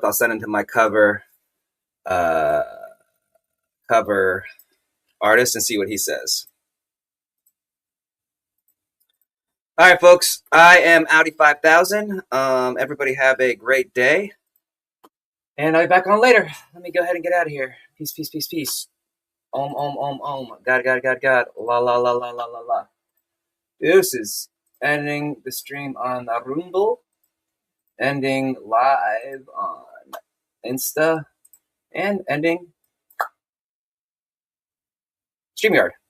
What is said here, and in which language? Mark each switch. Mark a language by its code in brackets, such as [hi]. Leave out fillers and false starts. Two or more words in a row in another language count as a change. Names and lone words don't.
[en] I'll send them to my cover artist and see what he says. All right, folks. I am Audi 5000. Everybody have a great day. And I'll be back on later. Let me go ahead and get out of here. Peace, peace, peace, peace. Om, om, om, om. God, God, God, God. La, la, la, la, la, la, la. Deuces. Ending the stream on Rumble. Ending live on Insta. And ending StreamYard.